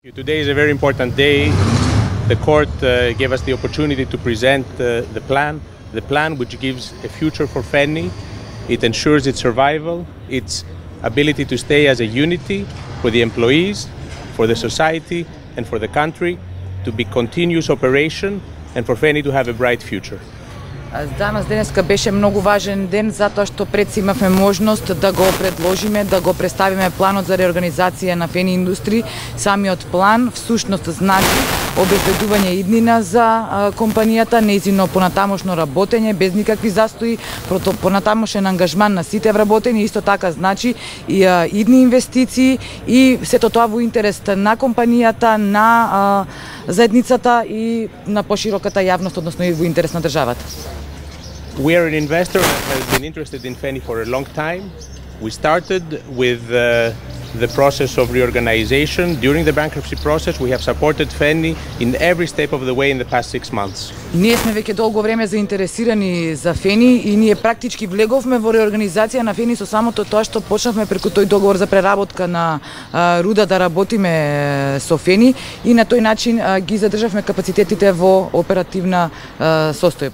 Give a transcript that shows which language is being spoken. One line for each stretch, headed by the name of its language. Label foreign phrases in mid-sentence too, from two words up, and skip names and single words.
English: Today is a very important day. The court gave us the opportunity to present the plan which gives a future for Feni. It ensures its survival, its ability to stay as a unity for the employees, for the society and for the country, to be continuous operation and for Feni to have a bright future.
Macedonian: Денеска беше многу важен ден затоа што пред се имавме можност да го предложиме, да го представиме планот за реорганизација на Фени Индустри. Самиот план всушност значи обезбедување иднина за компанијата, нејзино понатамошно работење без никакви застои, понатамошен ангажман на сите вработени, исто така значи и идни инвестиции и сето тоа во интерес на компанијата, на заедницата и на пошироката јавност, односно и во интерес на државата.
English: We are an investor that has been interested in Feni for a long time. We started with the process of reorganization. During the bankruptcy process, we have supported Feni in every step of the way in the past 6 months.
Macedonian: Ние сме веќе долго време заинтересирани за Фени и ние практички влеговме во реорганизација на Фени со самото тоа што почнавме преку тој договор за преработка на руда да работиме со Фени и на тој начин ги задржавме капацитетите во оперативна состојба.